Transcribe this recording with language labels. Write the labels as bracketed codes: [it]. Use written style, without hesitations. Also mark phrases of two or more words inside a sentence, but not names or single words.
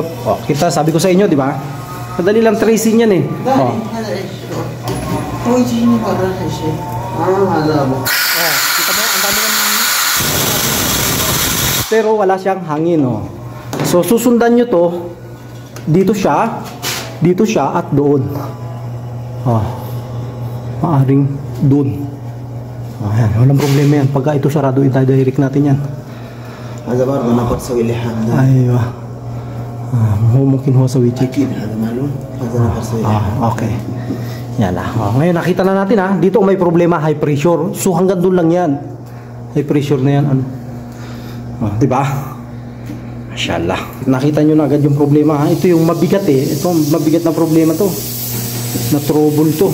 [tl] Kita sabi ko sa inyo, di ba? Madali lang tracing yan kita mo, ang dami ng pero wala siyang hangin So susundan nyo to, dito siya at doon. Maaring doon. Ayan, walang problema yan. Pagka ito sarado, i-direct natin yan. [ar] هذا برضه نقص سوي لحام. ايوه ممكن هو سوي تشيك. اكيد هذا معلوم. هذا نقص سوي لحام. [tl] Okay. Yan ngayon nakita na natin dito may problema, [en] high pressure. [tl] So hanggang doon lang yan. [en] High pressure [tl] na yan. Di ba? Inshallah. Nakita nyo na agad yung problema, ha? Ito yung mabigat eh. Ito, mabigat na problema to. Na trouble to.